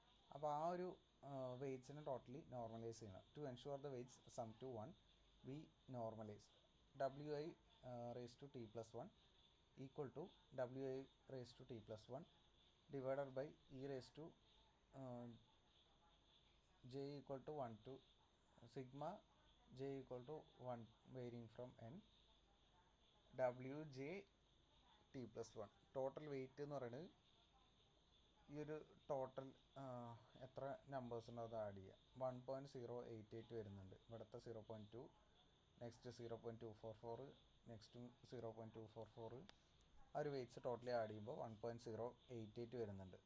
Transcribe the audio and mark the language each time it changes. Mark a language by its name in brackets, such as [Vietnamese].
[Malayalam] അപ്പോൾ ആ ഒരു വെയ്റ്റ്സിന് ടോട്ടലി നോർമലൈസ് ചെയ്യണം. [English] To ensure the weights sum to 1 we normalise WI raise to t+1 equal to WI raise to t+1 divided by e raise to j equal to 1 to sigma j equal to 1 varying from n wj t plus 1. [Malayalam] Total wait എന്ന് പറയുന്നത് ഈ ഒരു total എത്ര numbers ഉണ്ടോ അത് add ചെയ്യുക. 1.088 വരുന്നുണ്ട്, ഇവിടുത്തെ 0.2, നെക്സ്റ്റ് 0.244, നെക്സ്റ്റും 0.244. ആ ഒരു വെയ്റ്റ്സ് ടോട്ടലി ആഡ് ചെയ്യുമ്പോൾ 1.088 വരുന്നുണ്ട്.